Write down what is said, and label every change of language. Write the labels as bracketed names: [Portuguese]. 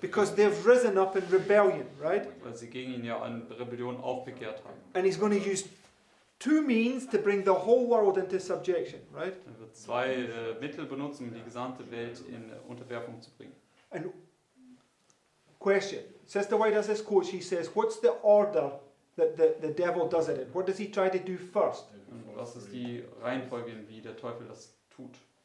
[English] Because they've risen up in rebellion, right? [German] Weil sie gegen ihn ja an Rebellion aufbegehrt haben. [English] And he's going to use two means to bring the whole world into subjection, right? [German] Er wird zwei Mittel benutzen, um die gesamte Welt in Unterwerfung zu bringen. [English] And question, Sister White has this quote, she says, what's the order that the devil does it in? What does he try to do first? [German] Und was ist die Reihenfolge, wie der Teufel das tut?